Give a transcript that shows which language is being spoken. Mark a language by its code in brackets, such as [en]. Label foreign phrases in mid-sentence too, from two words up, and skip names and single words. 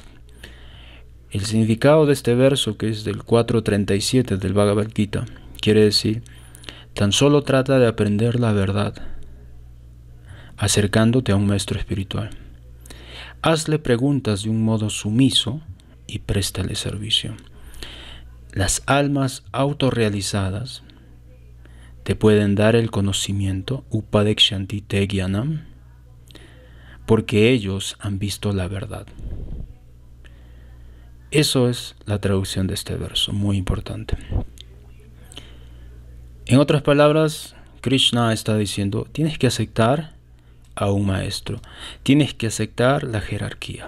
[es] El significado de este verso, que es del 4.37 del Bhagavad Gita, quiere decir, tan solo trata de aprender la verdad, acercándote a un maestro espiritual. Hazle preguntas de un modo sumiso y préstale servicio. Las almas autorrealizadas te pueden dar el conocimiento, [sa] upadekshanti te gyanam, [es] porque ellos han visto la verdad. Eso es la traducción de este verso, muy importante. En otras palabras, Krishna está diciendo, tienes que aceptar a un maestro, tienes que aceptar la jerarquía.